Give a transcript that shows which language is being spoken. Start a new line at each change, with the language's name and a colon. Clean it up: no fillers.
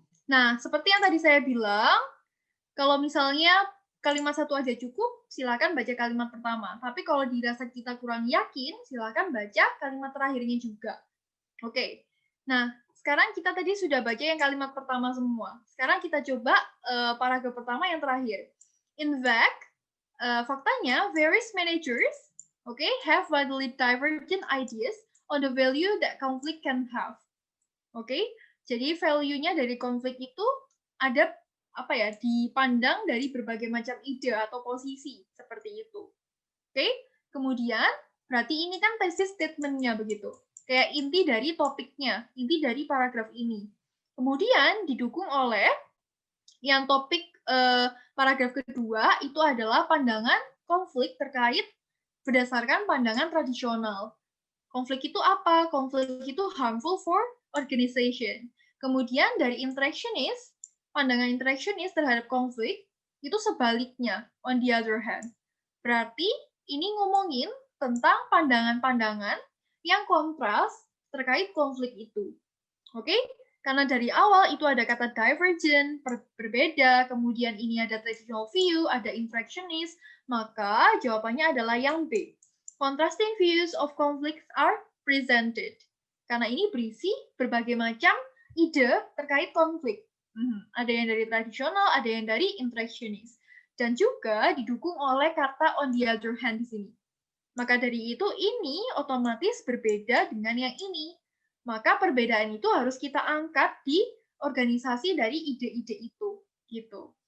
Indonesian: Nah, seperti yang tadi saya bilang, kalau misalnya kalimat satu aja cukup, silakan baca kalimat pertama. Tapi kalau dirasa kita kurang yakin, silakan baca kalimat terakhirnya juga. Oke. Nah, sekarang kita tadi sudah baca yang kalimat pertama semua. Sekarang kita coba paragraf pertama yang terakhir.
English: In fact, faktanya, various managers, have widely divergent ideas on the value that conflict can have.
Indonesian: Jadi value-nya dari konflik itu ada dipandang dari berbagai macam ide atau posisi seperti itu. Kemudian berarti ini kan thesis statement-nya begitu. Kayak inti dari topiknya, inti dari paragraf ini. Kemudian didukung oleh yang topik paragraf kedua itu adalah pandangan konflik terkait berdasarkan pandangan tradisional. Konflik itu apa? Konflik itu harmful for organization. Kemudian dari interactionist, pandangan interactionist terhadap konflik itu sebaliknya, on the other hand. Berarti ini ngomongin tentang pandangan-pandangan yang kontras terkait konflik itu. Karena dari awal itu ada kata divergent, berbeda, kemudian ini ada traditional view, ada interactionist, maka jawabannya adalah yang B.
English: Contrasting views of conflicts are presented.
Indonesian: Karena ini berisi berbagai macam ide terkait konflik. Ada yang dari tradisional, ada yang dari interactionist. Dan juga didukung oleh kata on the other hand di sini. Maka dari itu ini otomatis berbeda dengan yang ini. Maka perbedaan itu harus kita angkat di organisasi dari ide-ide itu. Gitu.